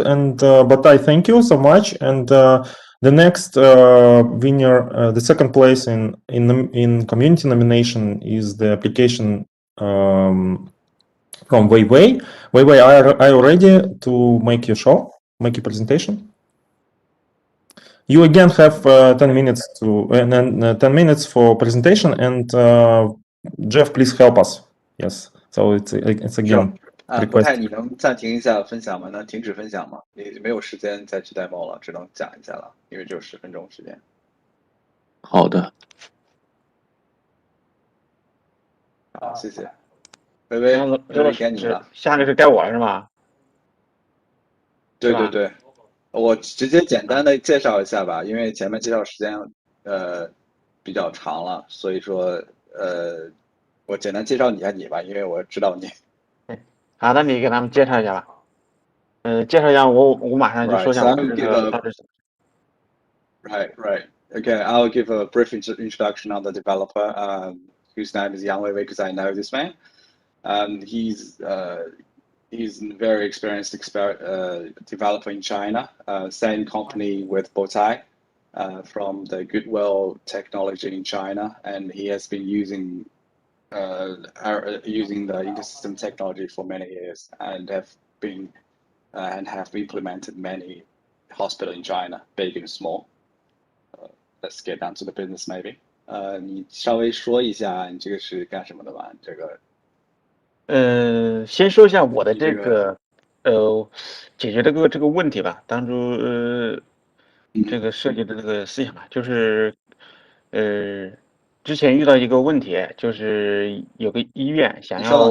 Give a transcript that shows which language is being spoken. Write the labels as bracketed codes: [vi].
[en] And Botai, thank you so much. And the next winner, the second place in community nomination is the application from Weiwei. Weiwei, are you ready to make your show, make your presentation? You again have 10 minutes to 10 minutes for presentation, and Jeff, please help us. Yes, so it's again. [zh] 不太，你能暂停一下分享吗？能停止分享吗？你没有时间再去 demo 了，只能讲一下了，因为只有10分钟时间。好的。好，谢谢。微微，该你了。下面是该我是吗？对对对，我直接简单的介绍一下吧，因为前面介绍时间比较长了，所以说我简单介绍一下你吧，因为我知道你。好的，你给他们介绍一下吧。介绍一下我马上就说一下我这个到底是。 [en] Right. Okay, I'll give a brief introduction on the developer, whose name is Yang Weiwei, because I know this man. He's a very experienced developer in China, same company with Botai, from the Goodwill technology in China, and he has been using the InterSystems technology for many years, and have implemented many hospitals in China, big and small. Let's get down to the business, maybe. [zh] 你稍微说一下你这个是干什么的吧？这个。先说一下我的这个解决这个问题吧。当初这个设计的这个思想吧，就是之前遇到一个问题，就是有个医院想要。